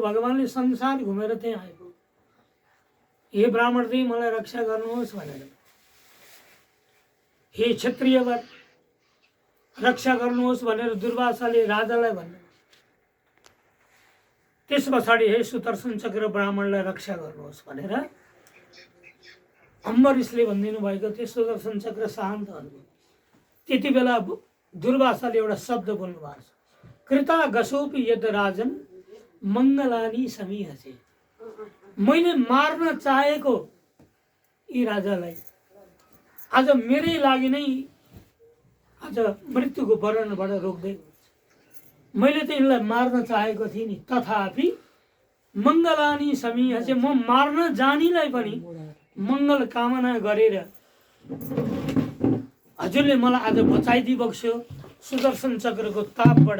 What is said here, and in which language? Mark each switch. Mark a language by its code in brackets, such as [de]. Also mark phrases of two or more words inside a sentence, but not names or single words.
[ne] भगवानले संसार घुमेर त्यहाँ आएको, हे ब्राह्मणजी मलाई रक्षा गर्नुहोस् भनेर, हे क्षत्रियवर रक्षा गर्नुहोस् भनेर दुर्वासाले राजालाई भन्नु। त्यस पछाडि हे सुदर्शन चक्र ब्राह्मणलाई रक्षा गर्नुहोस् भनेर अम्बरीशले भनिदिनु भएको थियो। सुदर्शन चक्र शान्त हुनुभयो। त्यति बेला दुर्वासाले एउटा शब्द बोल्नु भएको छ, [sa] कृता गसोपि यद राजन मङ्गलानी समीहसे। [ne] मैले मार्न चाहेको यी राजालाई आज मेरै लागि नै आज मृत्युको वर्णनबाट रोक्दै हुन्छ। मैले त यिनलाई मार्न चाहेको थिएँ नि, तथापि [sa] मङ्गलानी समीहसे, [ne] म मार्न जानीलाई पनि मङ्गल कामना गरेर हजुरले मलाई आज बचाइदिबक्स्यो सुदर्शन चक्रको तापबाट।